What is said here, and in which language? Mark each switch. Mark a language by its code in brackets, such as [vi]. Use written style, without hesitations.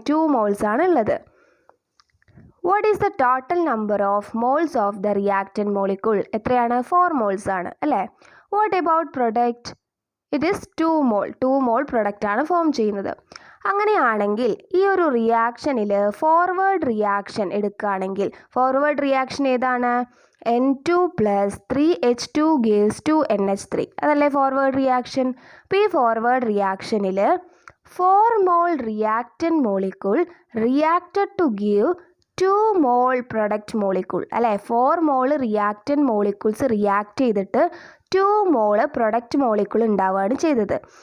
[ml] 2 moles ആണ് ഉള്ളത്. [en] What is the total number of moles of the reactant molecule? [ml] എത്രയാണ്? 4 moles ആണ് അല്ലേ? [en] What about product? It is 2 mole. [ml] 2 മോൾ പ്രൊഡക്റ്റാണ് ഫോം ചെയ്യുന്നത്. അങ്ങനെയാണെങ്കിൽ ഈ ഒരു റിയാക്ഷനിൽ ഫോർവേഡ് റിയാക്ഷൻ എടുക്കുകയാണെങ്കിൽ ഫോർവേഡ് റിയാക്ഷൻ ഏതാണ്? N2 + 3H2 gives 2NH3 അതല്ലേ ഫോർവേഡ് റിയാക്ഷൻ? അപ്പോൾ ഈ forward റിയാക്ഷനിൽ 4 mall reactant molecule reacted to give 2 mall product molecule അല്ലേ? 4 മോൾ റിയാക്റ്റൻ മോളിക്യൂൾസ് റിയാക്ട് ചെയ്തിട്ട് 2 മോള് പ്രൊഡക്റ്റ് മോളിക്യൂൾ ഉണ്ടാവുകയാണ് ചെയ്തത്.